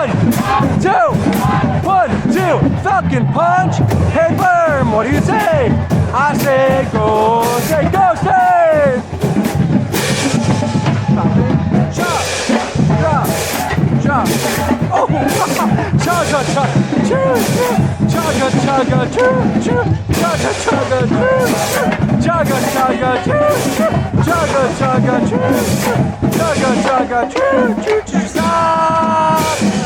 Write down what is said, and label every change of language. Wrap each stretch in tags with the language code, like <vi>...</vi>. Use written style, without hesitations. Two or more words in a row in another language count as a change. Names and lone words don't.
<en>1, 2, 1, 2, falcon punch, head worm, what do you say? I say go, say go, say! Chop, drop, drop, oh, chugga, chugga, choo, choo, chugga, chugga, choo, choo, chugga, chugga, choo, chugga, chugga, choo, choo, chugga, chugga, choo, choo, chugga, chugga, choo, choo, choo, stop!</en>